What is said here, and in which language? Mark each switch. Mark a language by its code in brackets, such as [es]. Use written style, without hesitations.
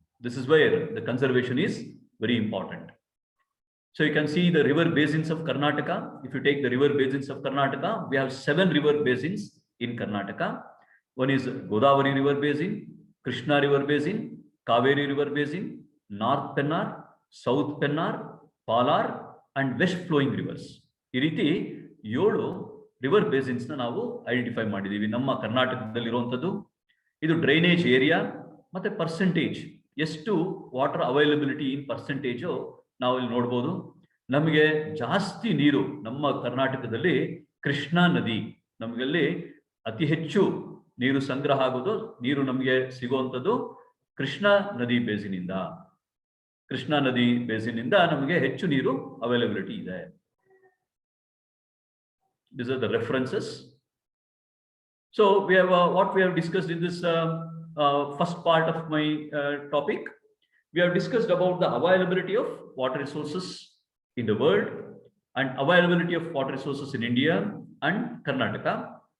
[en] This is where the conservation is very important. So you can see the river basins of Karnataka. If you take the river basins of Karnataka, we have 7 river basins in Karnataka. One is Godavari River Basin, Krishna River Basin, Kaveri River Basin, North Pennar, South Pennar, Palar and West Flowing Rivers. [kn] ಈ ರೀತಿ 7 river basins ನ ನಾವು identify ಮಾಡಿದೀವಿ ನಮ್ಮ ಕರ್ನಾಟಕದಲ್ಲಿ ಇರುವಂತದ್ದು. ಇದು drainage area ಮತ್ತೆ ಪರ್ಸೆಂಟೇಜ್, ಎಷ್ಟು ವಾಟರ್ ಅವೈಲಬಿಲಿಟಿ ಇನ್ ಪರ್ಸೆಂಟೇಜ್ ನಾವು ಇಲ್ಲಿ ನೋಡ್ಬೋದು. ನಮಗೆ ಜಾಸ್ತಿ ನೀರು ನಮ್ಮ ಕರ್ನಾಟಕದಲ್ಲಿ ಕೃಷ್ಣಾ ನದಿ, ನಮಗಲ್ಲಿ ಅತಿ ಹೆಚ್ಚು ನೀರು ಸಂಗ್ರಹ ಆಗೋದು, ನೀರು ನಮಗೆ ಸಿಗುವಂಥದ್ದು ಕೃಷ್ಣಾ ನದಿ ಬೇಸಿನಿಂದ. ಕೃಷ್ಣಾ ನದಿ ಬೇಸಿನಿಂದ ನಮಗೆ ಹೆಚ್ಚು ನೀರು ಅವೈಲಬಿಲಿಟಿ ಇದೆ. [en] These are the references. So we have what we have discussed in this first part of my topic. We have discussed about the availability of water resources in the world and availability of water resources in India and Karnataka.